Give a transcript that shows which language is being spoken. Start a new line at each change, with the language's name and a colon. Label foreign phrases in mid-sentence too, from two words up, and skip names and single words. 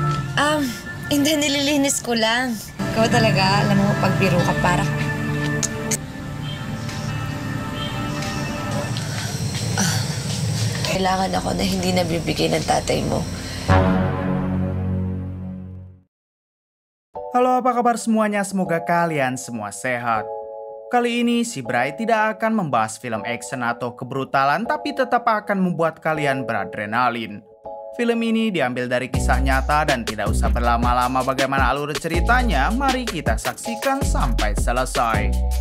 Filipino: Um, Hindi, nililinis ko lang. Ikaw talaga, alam mo, pagbiro ka para... Kailangan ako na hindi nabibigay ng tatay mo.
Indonesian: Halo, apa kabar semuanya? Semoga kalian semua sehat. Kali ini si Bray tidak akan membahas film action atau kebrutalan, tapi tetap akan membuat kalian beradrenalin. Film ini diambil dari kisah nyata dan tidak usah berlama-lama bagaimana alur ceritanya, mari kita saksikan sampai selesai.